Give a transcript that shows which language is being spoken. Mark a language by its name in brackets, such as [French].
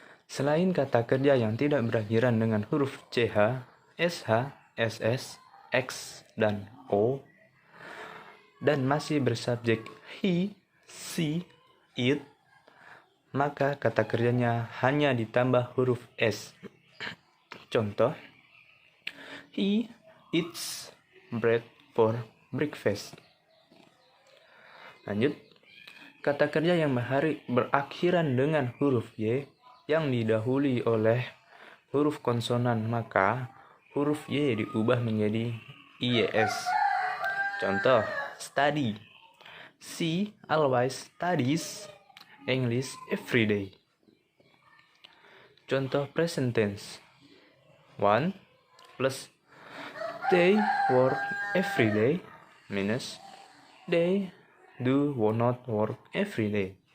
[Indonesian] Selain kata kerja yang tidak berakhiran dengan huruf CH, SH, SS, X, dan O, dan masih bersubjek he, she, it, maka kata kerjanya hanya ditambah huruf S. [English] Contoh, he eats bread for breakfast. [Indonesian] Lanjut. Kata kerja yang berakhiran dengan huruf Y yang didahului oleh huruf konsonan, maka huruf Y diubah menjadi IES. Contoh, study. [English] She always studies English every day. Contoh present tense. 1 plus they work every day minus they do not work every day.